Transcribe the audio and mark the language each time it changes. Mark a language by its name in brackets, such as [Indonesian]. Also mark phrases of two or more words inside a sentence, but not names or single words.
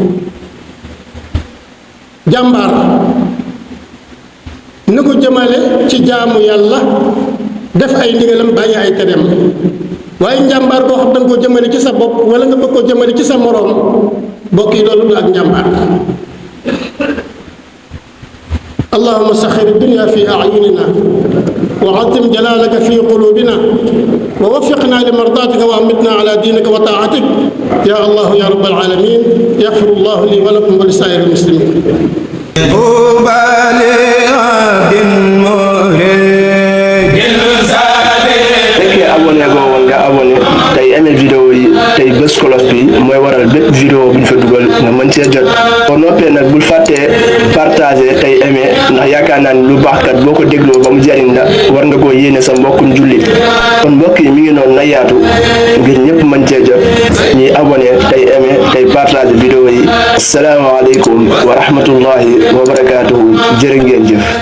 [Wolof] jàmbaar na ko jëmale ci jaamu yàlla def ay ndigalam bàyyi ay tereem waaye njàmbaar boo xam da nga koo jëmale ci sa bopp wala nga bëgg koo jëmale ci sa moroom bokk yi loolu du ak njàmbaar [Arabic] اللهم سخر الدنيا في أعيننا وعظم جلالك في قلوبنا ووفقنا لمرضاتك وأمتنا على دينك وطاعتك يا الله يا رب العالمين يغفر الله لي ولكم ولسائر المسلمين [Wolof] abonné go woon nga abonné tey [French] aimé vidéo [Wolof] yi tey bés cloche bi mooy waral bépp vidéo bu ñu fa dugal nga mën cee jot boo noppee nag bul fàttee partager tey aimé ndax yaakaar naa ni lu baax kat boo ko dégloo ba mu jariñ la war nga koo yéene sa mbokkum jullit kon mbokk yi mi ngi noonu na yaatu ngir ñëpp mën cee jot ñuy abonné tey aimé tey [French] partager vidéo [Wolof] yi [Arabic] السلام عليكم ورحمة الله وبركاته [Wolof] jërë ngeen jëf